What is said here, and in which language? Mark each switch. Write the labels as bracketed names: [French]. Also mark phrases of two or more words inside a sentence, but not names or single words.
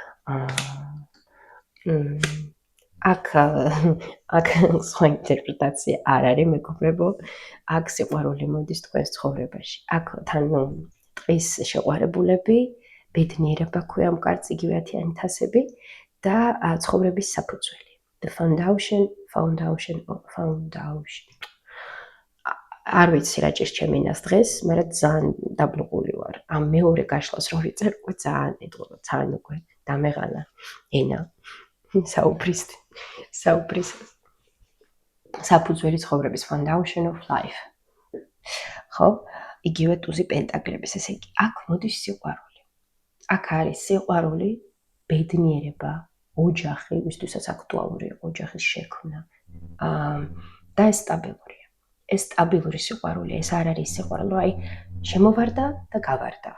[Georgian] აქ სხვა ინტერპრეტაცია არ არის, მეგობრებო. აქ სიყვარული მოდის თქვენს ცხოვრებაში. აქ თან ტყის შეყვარებულები, ბედნიერება ქვია ამ კარts, იგივე 10-იანი თასები და ცხოვრების საფუძველი. [English] The foundation. [Georgian] არ ვიცი რა ჭირს ჩემი ენას დღეს, მაგრამ ძალიან დაბლოყული ვარ. ამ მეორე გაშლას რო ვიწერ, უკვე ძალიან ედღობა, ძალიან უკვე დამეღანა ენა. საუბრის საფუძველი ცხოვრების [English] foundation of life. [Georgian] ხო? იგივე ტუზი პენტაკლების, ესე იგი, აქ მოდის სიყვარული. აქ არის სიყვარული, ბედნიერება, ოჯახი, ვისთვისაც აქტუალური ოჯახის შექმნა. და ეს სტაბილურია. ეს სტაბილური სიყვარული, ეს არ არის სიყვარული, აი, შემოვარდა და გავარდა.